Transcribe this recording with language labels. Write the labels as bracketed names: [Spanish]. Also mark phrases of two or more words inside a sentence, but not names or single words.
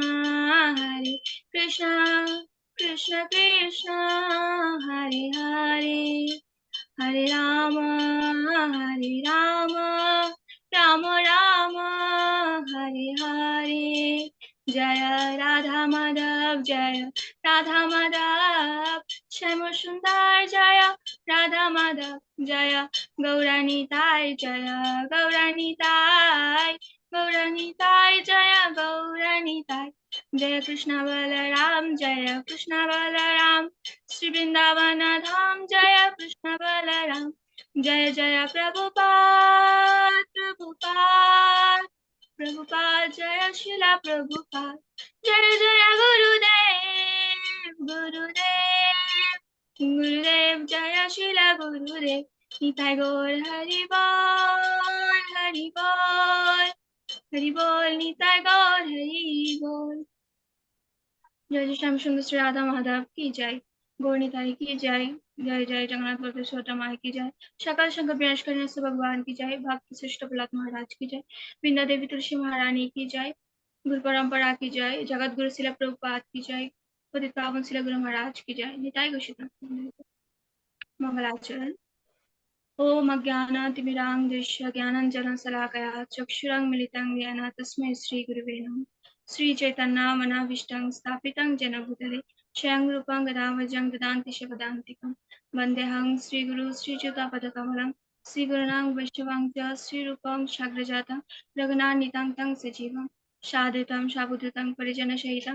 [Bangla] কৃষ্ণ কৃষ্ণ হরে হরে হরে রাম রাম রাম হরে হরে জয় রাধা মাধব শ্যাম সুন্দর জয় রাধা মাধব জয় গৌরানিতাই জয় গৌরানিতাই জয় গৌরানিতাই जय कृष्ण [Hindi] बलराम जय कृष्ण बलराम श्री वृंदावन धाम जय कृष्ण बलराम जय जय प्रभुपाद प्रभुपाद प्रभुपाद जय शिला प्रभुपाद जय जय गुरुदेव गुरुदेव गुरुदेव जय शिला गुरुदेव निताई गौर हरि बोल निताई गौर हरि बोल। जय जय श्याम सुंदर श्री राधा माधव की जय गौरनिताई की जय जय जय जगन्नाथ बलदेव सुभद्रा माई की जय सकल शंकर विनाश करने से भगवान की जय भक्ति श्रेष्ठ प्रहलाद महाराज की जय वृंदा देवी तुलसी महारानी की जय गुरु परंपरा की जय जगत गुरु शिला प्रभुपाद की जय पतित पावन शिला गुरु महाराज की जय निताई गौर [Sanskrit] मंगलाचरण ओम अज्ञानातिमिरान्धस्य ज्ञानाञ्जनशलाकया चक्षुरुन्मिलितं येन तस्मै श्रीगुरुवे नमः श्रीचैतन्यमनाभीष्टं स्थापितं येन भूतले स्वयं रूपं गदामजं ददान्ति शपदान्तिकं वन्देऽहं श्रीगुरु श्रीयुतापदकमलं श्रीगुरूणां वैष्णवां च श्रीरूपं साग्रजातं रघुनाथान्वितं तं सजीवं साद्वैतं सावधूतं परिजनसहितं